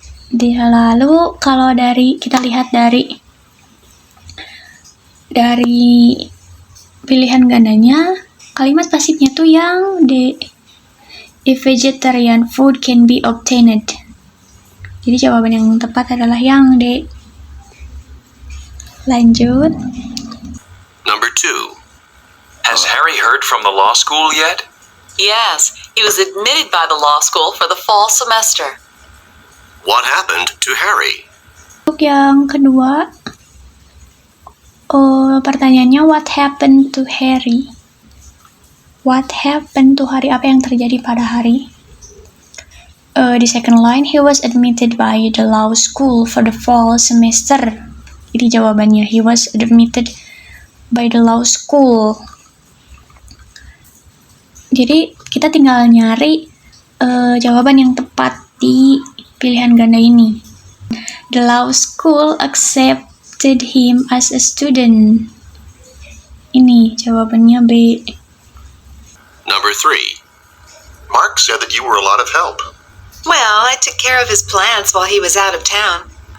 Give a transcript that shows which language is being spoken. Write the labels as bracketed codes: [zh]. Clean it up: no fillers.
[id] Lalu kalau kita lihat dari pilihan gandanya, kalimat pasifnya tuh yang D. [en] If vegetarian food can be obtained. [id] Jadi jawaban yang tepat adalah yang D. Lanjut. [en] Number 2. Has Harry heard from the law school yet? Yes, he was admitted by the law school for the fall semester. What happened to Harry? [id] Untuk yang kedua, pertanyaannya [en] what happened to Harry? What happened to Harry? [id] Apa yang terjadi pada Harry? [en] Di second line, he was admitted by the law school for the fall semester. [id] Jadi jawabannya, [en] he was admitted by the law school. [id] Jadi kita tinggal nyari jawaban yang tepat di pilihan ganda ini. [en] The law school accepted him as a student. [id] Ini jawabannya B. [en] Number 3. Mark said that you were a lot of help. Well, I took care of his plants while he was out of town.